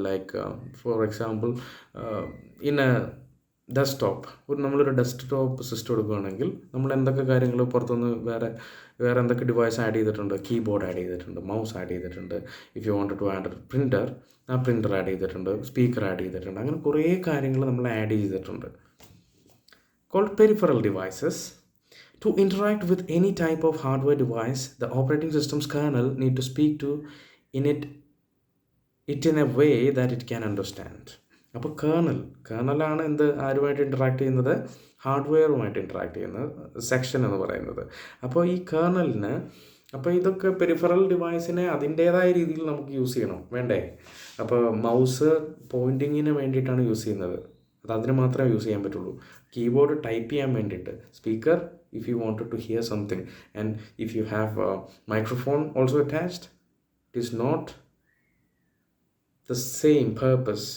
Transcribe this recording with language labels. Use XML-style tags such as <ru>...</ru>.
<en>like for example in a desktop,</en> <ml>നമ്മളൊരു desktop system എടുക്കുകയാണെങ്കിൽ നമ്മൾ എന്തൊക്കെ കാര്യങ്ങൾ പുറത്തുനിന്ന് വേറെ എന്തൊക്കെ ഡിവൈസ് ആഡ് ചെയ്തിട്ടുണ്ട്? കീബോർഡ് ആഡ് ചെയ്തിട്ടുണ്ട്, മൗസ് ആഡ് ചെയ്തിട്ടുണ്ട്.</ml> <en>if you want to add printer,</en> <ml>ആ പ്രിൻ്റർ ആഡ് ചെയ്തിട്ടുണ്ട്, സ്പീക്കർ ആഡ് ചെയ്തിട്ടുണ്ട്. അങ്ങനെ കുറേ കാര്യങ്ങൾ നമ്മൾ ആഡ് ചെയ്തിട്ടുണ്ട്.</ml> <en>Called peripheral devices. To interact with any type of hardware device, the operating system's kernel need to speak to it in a way that it can understand.</en> <ml>അപ്പോൾ കേർണലാണ് ആരുമായിട്ട് interact ചെയ്യുന്നത്? ഹാർഡ്വെയറുമായിട്ട് interact ചെയ്യുന്ന സെക്ഷൻ എന്ന് പറയുന്നത്. അപ്പോൾ ഈ കേർണലിന് ഇതൊക്കെ പെരിഫറൽ ഡിവൈസിനെ അതിൻ്റേതായ രീതിയിൽ നമുക്ക് യൂസ് ചെയ്യണം വേണ്ടേ? അപ്പോൾ മൗസ് പോയിൻറ്റിങ്ങിന് വേണ്ടിയിട്ടാണ് യൂസ് ചെയ്യുന്നത്, അതിന് മാത്രമേ യൂസ് ചെയ്യാൻ പറ്റുള്ളൂ. കീബോർഡ് ടൈപ്പ് ചെയ്യാൻ വേണ്ടിയിട്ട്, speaker</ml> <en>if you wanted to hear something, and if you have a microphone also attached, it is not the same purpose.</en>